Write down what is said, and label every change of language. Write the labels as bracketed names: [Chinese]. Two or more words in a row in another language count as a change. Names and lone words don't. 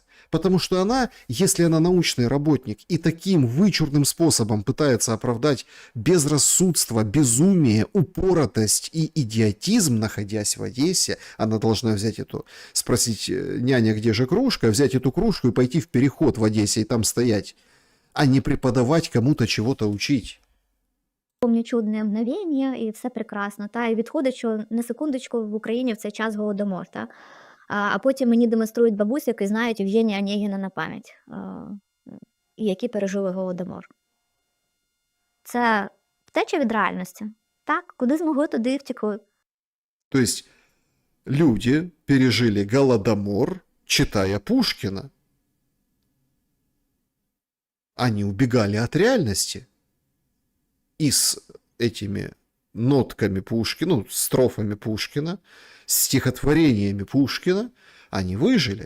[Russian] Потому что она, если она научный работник и таким вычурным способом пытается оправдать безрассудство, безумие, упоротость и идиотизм, находясь в Одессе, она должна взять спросить няня, где же кружка, взять эту кружку и пойти в переход в Одессе и там стоять, а не преподавать кому-то чего-то учить. [Ukrainian] Помню чудне мгновення, і все прекрасно. І відходить, що на секундочку в Україні в цей час голодомор. А потім мені демонструють бабусь, які знають Євгенія Онєгіна на пам'ять, і які пережили голодомор. Це втеча від реальності. Так, куди змогли, туди і втекли. [Russian] То есть люди пережили голодомор, читая Пушкина. Они убегали от реальности. И с этими нотками Пушкина, строфами Пушкина, стихотворениями Пушкина они выжили.